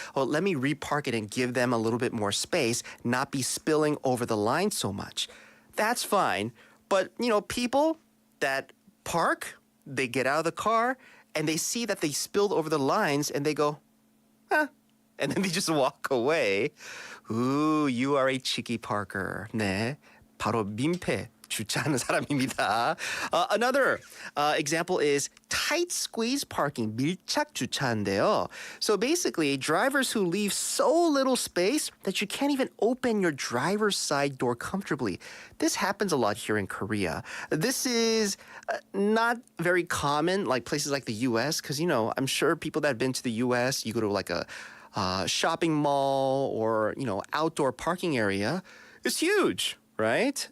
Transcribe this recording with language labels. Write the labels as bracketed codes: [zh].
[en] Well, let me repark it and give them a little bit more space, not be spilling over the line so much. That's fine. But, people that park, they get out of the car and they see that they spilled over the lines and they go, and then they just walk away. Ooh, you are a cheeky parker. [ko] 네, 바로 민폐 주차하는 사람입니다. [en] Another example is tight squeeze parking, [ko] 밀착 주차인데요. [en] So basically, drivers who leave so little space that you can't even open your driver's side door comfortably. This happens a lot here in Korea. This is not very common, like places like the U.S., because, I'm sure people that have been to the U.S., you go to a shopping mall or, outdoor parking area, it's huge. Right?